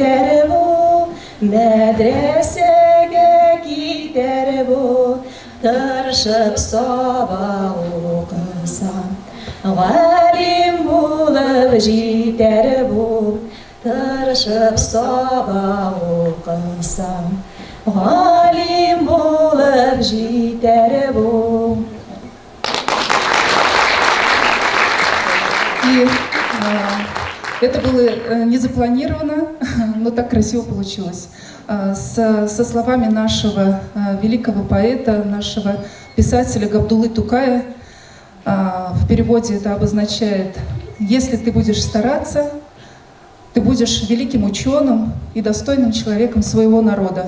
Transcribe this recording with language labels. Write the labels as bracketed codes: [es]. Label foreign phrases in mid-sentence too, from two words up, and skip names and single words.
[tt] der bu, medreseye gider bu, tırşıp sabah okusan, galim bulup gider bu, tırşıp sabah okusan, galim bulup gider bu. [ru] И это было не запланировано, но так красиво получилось. Со словами нашего великого поэта, нашего писателя Габдуллы Тукая, в переводе это обозначает: если ты будешь стараться, ты будешь великим ученым и достойным человеком своего народа.